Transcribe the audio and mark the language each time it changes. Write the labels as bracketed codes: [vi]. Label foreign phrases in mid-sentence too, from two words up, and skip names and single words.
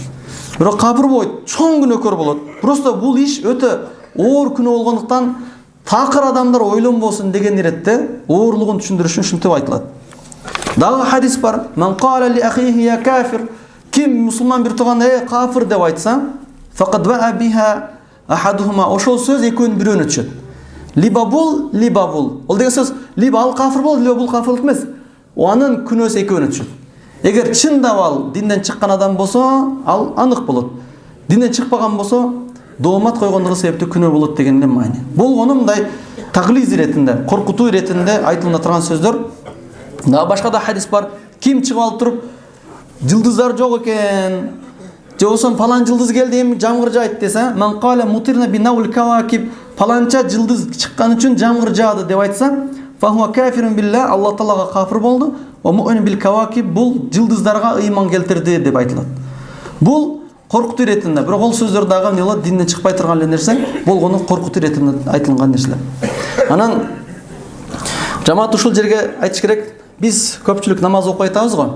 [ky] Бирок капыр болбойт, чоң күнөөкөр болот. Просто бул иш өтө оор күнөө болгондуктан такыр адамдар ойлонбосун деген иретте оорлугун түшүндүрүш үчүн ушинтип айтылат. Дагы хадис бар. [ar] من قال لأخيه يا كافر. [ky] Ким мусулман бир туган кафир деп айтса, [ar] فقد باء بها أحدهما. [ky] Ошол сөз экөөнүн бирөөнө түшөт. Либо бул, либо бул. Ол деген сөз либо ал кафир болду, либо бул кафирлик эмес. Анын күнөөсү экөөнө түшөт. Эгер чындап ал динден чыккан адам болсо, ал анык болот. Динден чыкпаган болсо, доомат койгондугу себептүү күнөө болот деген эле маани. Болгону мындай таглиз иретинде, коркутуу иретинде айтылына турган сөздөр. Дагы башка да хадис бар. Ким чыгып алып туруп, жылдыздар жок экен, же болсо палан жылдыз келди, эми жамгыр жайт десе, [ar] من قال مطرنا بنوء الكواكب, [ky] паланча жылдыз чыккан үчүн жамгыр жаады деп айтса, [ar] فهو كافر بالله, [ky] Аллах Таалага кафир болду. [ar] ومؤمن بالكواكب, [ky] бул жылдыздарга ыйман келтирди деп айтылат. Бул коркутуу иретинде, бирок ол сөздөр дагы эмне болот, динден чыкпай турган эле нерсе, болгону коркутуу иретинде айтылган нерселер. Анан жамаат ушул жерге айтыш керек. Биз көпчүлүк намаз окуй атабыз го.